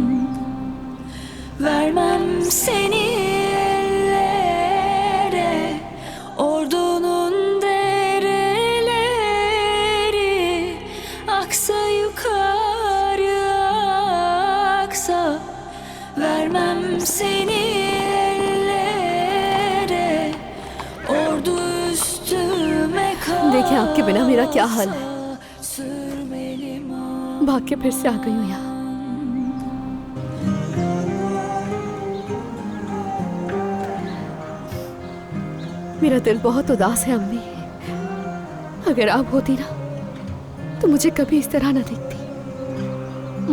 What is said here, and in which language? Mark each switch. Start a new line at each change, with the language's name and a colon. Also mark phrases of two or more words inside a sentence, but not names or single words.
Turkish: Vermem seni ellere, ordunun dereleri aksa yukarı aksa, vermem seni ellere, ordu üstüme kalksa.
Hindi: देखिए आपके बिना मेरा क्या हाल है। Sürmelim भाग के फिर से आ गई हूँ यहाँ। मेरा दिल बहुत उदास है अम्मी। अगर आप होती ना तो मुझे कभी इस तरह ना दिखती।